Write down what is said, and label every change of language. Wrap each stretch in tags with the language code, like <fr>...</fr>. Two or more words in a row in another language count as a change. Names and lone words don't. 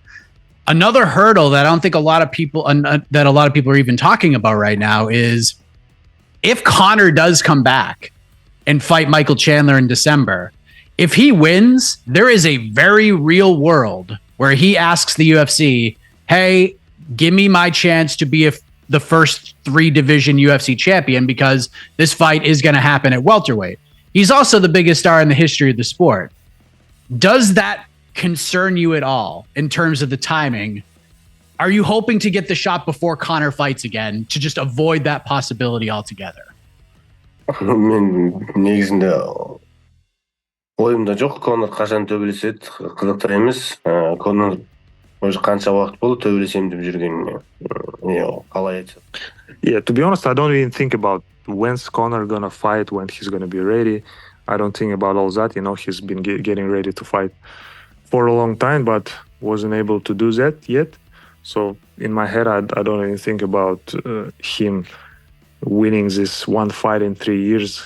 <en>Another hurdle that I don't think a lot of people are even talking about right now is if Conor does come back and fight Michael Chandler in December, if he wins, there is a very real world where he asks the UFC, hey, give me my chance to be the first 3-division UFC champion because this fight is going to happen at welterweight. He's also the biggest star in the history of the sport. Does that concern you at all in terms of the timing? Are you hoping to get the shot before Conor fights again to just avoid that possibility altogether?</en> <kk>мен негізінде ойымда жоқ. Конор қашан төбелеседі қызықтар емес. Конор уже қанша уақыт болды төбелесем деп жүргеніне. Қалай айтсам.</kk> <en>Yeah, to be honest, I don't even think about when's Conor gonna fight, when he's gonna be ready. I don't think about all that. You know, he's been getting ready to fight for a long time, but wasn't able to do that yet. So in my head, I don't even think about him winning this one fight in 3 years.</en>